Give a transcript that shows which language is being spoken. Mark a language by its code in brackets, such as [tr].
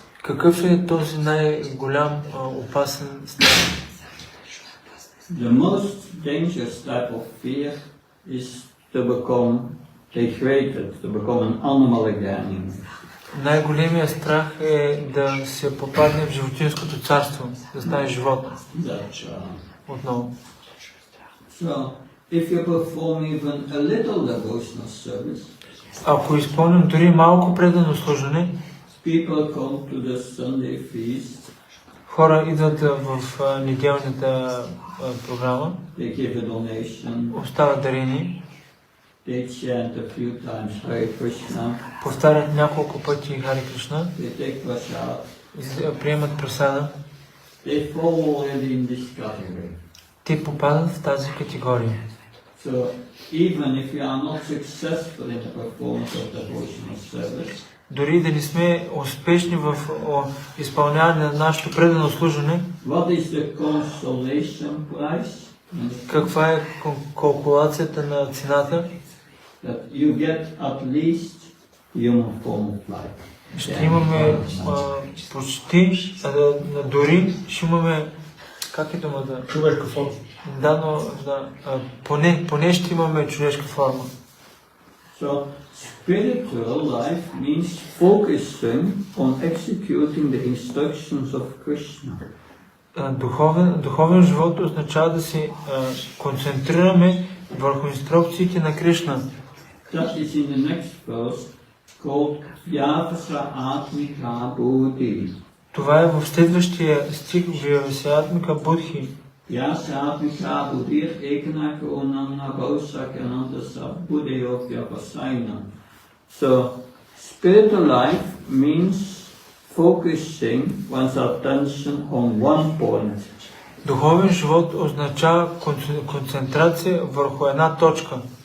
[bg] Какъв е този най-голям опасен страх? [en] The most dangerous type of fear is to become degraded, to become an animal again. [bg] Най-големият страх е да се попадне в животинското царство, да стане животно. Отново. [en] So, if you perform even a little devotional service, [bg] ако изпълним дори малко предано служене, [en] people come to the Sunday feast. [bg] Хора идват в неделната програма, [en] They give a donation. [bg] оставят дарени, [en] They chant a few times Hare Krishna. [bg] повтарят няколко пъти Харе Кришна, [en] They take prasad. [bg] приемат прасада. [en] They fall already in this category. [bg] Те попадат в тази категория. [en] So even if you are not successful in the performance of devotional service, [bg] Дори да не сме успешни в изпълняване на нашето предано служене, [en] what is the consolation price? [bg] каква е калкулацията на цената? [en] That you get at least human form of life. [bg] Ще имаме почти, дори ще имаме, как е думата? Човешка форма. Да, но поне ще имаме човешка форма. [en] So spiritual life means focusing on executing the instructions of Krishna. [bg] Духовен живот означава да се концентрираме върху инструкциите на Кришна. [en] That is in the next verse called Vyavasa Atmika Buddhi. [bg] Това е в следващия стих Vyavasatmika Buddhi. [sa] Vyasa Atmika Buddhi Ekanaka Unana Bhausakananda Buddhayo Vyavasayana. [en] So spiritual life means focusing one's attention on one point. [bg] Духовен живот означава концентрация върху една точка.